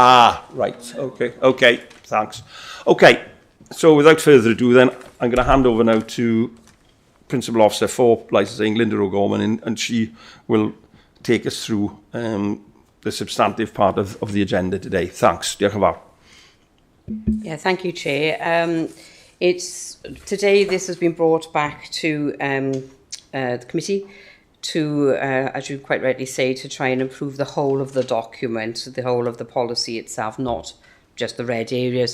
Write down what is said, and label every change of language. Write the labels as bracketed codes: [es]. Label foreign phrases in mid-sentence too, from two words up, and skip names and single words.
[en] Right. Okay. Thanks. Okay. So without further ado, then I'm going to hand over now to Principal Officer for Licensing, Linda O'Gorman, and she will take us through the substantive part of the agenda today. Thanks. [cy] Diolch yn fawr. [en] Yeah, thank you, Chair. Today this has been brought back to the committee to, as you quite rightly say, to try and improve the whole of the document, the whole of the policy itself, not just the red areas.